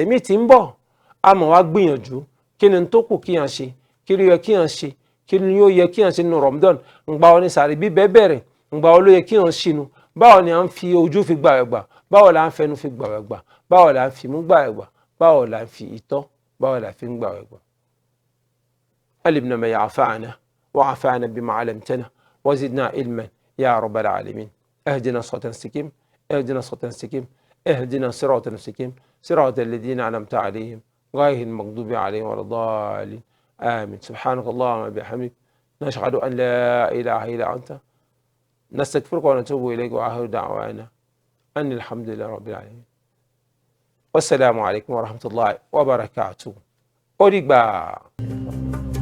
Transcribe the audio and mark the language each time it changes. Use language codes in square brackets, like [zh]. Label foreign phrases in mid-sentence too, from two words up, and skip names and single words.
[yo] míì tí ń bọ̀ a mọ̀ wá gbìyànjú kí ni tó kù kí yàn ṣe kí ló yẹ kí yàn ṣe kí ni yóò yẹ kí yàn ṣe nínú Ramadan ǹgbà wọn ni sàrí bíbẹ́ bẹ̀rẹ̀ ǹgbà wọn ló yẹ kí yàn ṣinu báwo ni à ń fi ojú fi gbààwẹ̀ gbà báwo la ń fẹnu fi gbààwẹ̀ gbà báwo la ń fi mú gbààwẹ̀ gbà báwo la ń fi ìtọ́ báwo la fi ń gbààwẹ̀ gbà. [ar] علمنا ما ينفعنا وعافانا بما علمتنا وزدنا علما يا رب العالمين اهدنا الصراط المستقيم اهدنا الصراط المستقيم اهدنا الصراط المستقيم صراط الذين أنعمت عليهم غير المغضوب عليهم ولا الضالين آمين سبحانك اللهم وبحمدك نشهد أن لا إله إلا أنت نستغفرك ونتوب إليك وآخر دعوانا أن الحمد لله رب العالمين والسلام عليكم ورحمة الله وبركاته أوريك